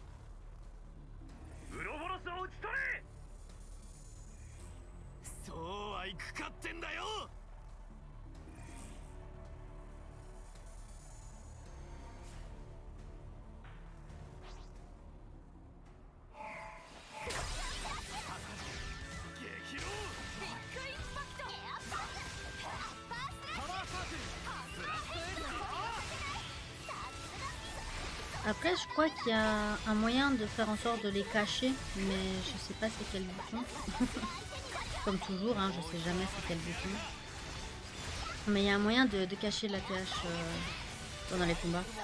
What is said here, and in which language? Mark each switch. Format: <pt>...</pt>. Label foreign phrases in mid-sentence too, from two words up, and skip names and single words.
<ja>ウロボロスを討ち取れそうはいくかってんだよ激浪ビッグインパクトエアパーパワーサークルブラストエッジ</ja> <fr>Hop. Après, je crois qu'il y a un moyen de faire en sorte de les cacher, mais je sais pas c'est quel bouton. Comme toujours, hein, je sais jamais c'est quel bouton. Mais il y a un moyen de cacher la TH pendant les combats.</fr>